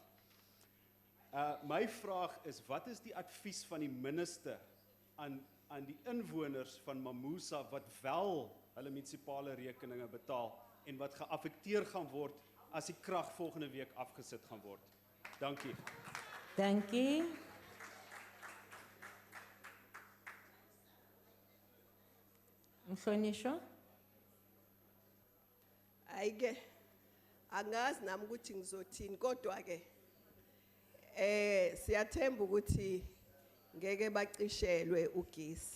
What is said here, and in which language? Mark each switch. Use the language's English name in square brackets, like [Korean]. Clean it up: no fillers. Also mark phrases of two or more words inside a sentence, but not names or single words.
[Afrikaans] My vraag is, wat is die advies van die minister aan die inwoners van Mamusa wat wel hulle munisipale rekeninge betaal en wat geaffekteer gaan word as die krag volgende week afgesit gaan word? Dankie. Dankie. [Zulu] Mhlonishwa. Ayike angazi nami ukuthi ngizothini kodwa ke siyathemba ukuthi ngeke bacishelwe ugesi.